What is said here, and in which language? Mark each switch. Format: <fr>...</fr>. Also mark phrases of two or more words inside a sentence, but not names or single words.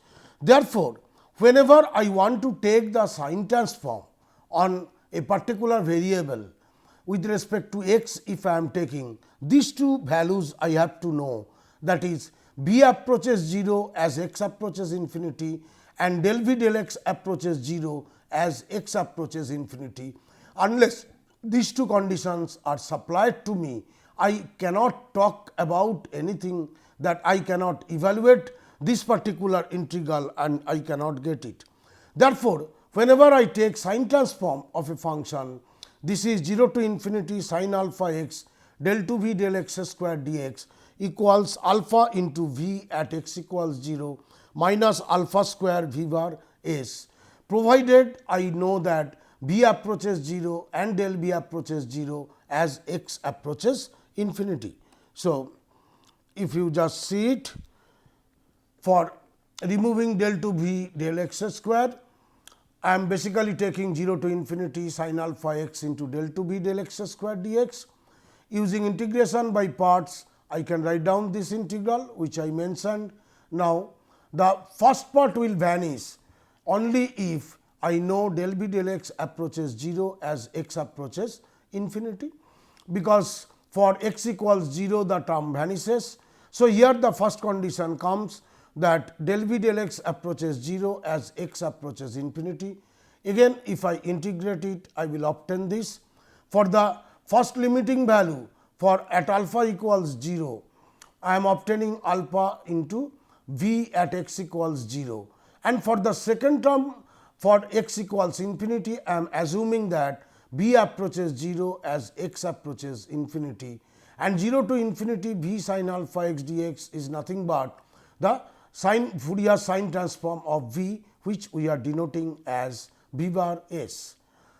<en>Therefore, whenever I want to take the sine transform on a particular variable with respect to x, if I am taking these two values, I have to know, that is b approaches 0 as x approaches infinity and del v del x approaches 0 as x approaches infinity. Unless these two conditions are supplied to me, I cannot talk about anything, that I cannot evaluate this particular integral and I cannot get it. Therefore, whenever I take sine transform of a function, this is 0 to infinity sin alpha x del 2 v del x square dx equals alpha into v at x equals 0 minus alpha square v bar s, provided I know that b approaches 0 and del b approaches 0 as x approaches infinity. So, if you just see it, for removing del 2 v del x square, I am basically taking 0 to infinity sin alpha x into del 2 v del x square dx. Using integration by parts, I can write down this integral which I mentioned. Now, the first part will vanish only if I know del b del x approaches 0 as x approaches infinity, because for x equals 0 the term vanishes. So, here the first condition comes that del v del x approaches 0 as x approaches infinity. Again, if I integrate it, I will obtain this. For the first limiting value for at alpha equals 0, I am obtaining alpha into v at x equals 0, and for the second term for x equals infinity, I am assuming that b approaches 0 as x approaches infinity, and 0 to infinity v sin alpha x dx is nothing but the Fourier sine transform of v, which we are denoting as v bar s.</en>